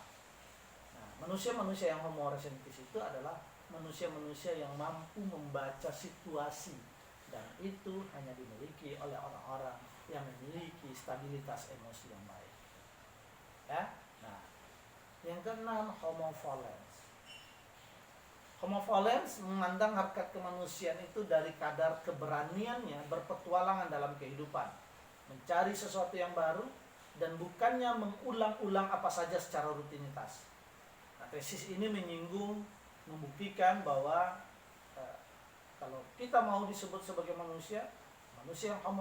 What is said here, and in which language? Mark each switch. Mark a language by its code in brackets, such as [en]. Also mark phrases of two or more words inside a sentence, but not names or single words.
[id] Nah, manusia-manusia yang Homo rescentis itu adalah manusia-manusia yang mampu membaca situasi, dan itu hanya dimiliki oleh orang-orang yang memiliki stabilitas emosi yang baik. Ya. Nah, yang keenam, Homo volens. Homo volens memandang harkat kemanusiaan itu dari kadar keberaniannya berpetualangan dalam kehidupan, mencari sesuatu yang baru, dan bukannya mengulang-ulang apa saja secara rutinitas. Nah, tesis ini menyinggung, membuktikan bahwa kalau kita mau disebut sebagai manusia yang homo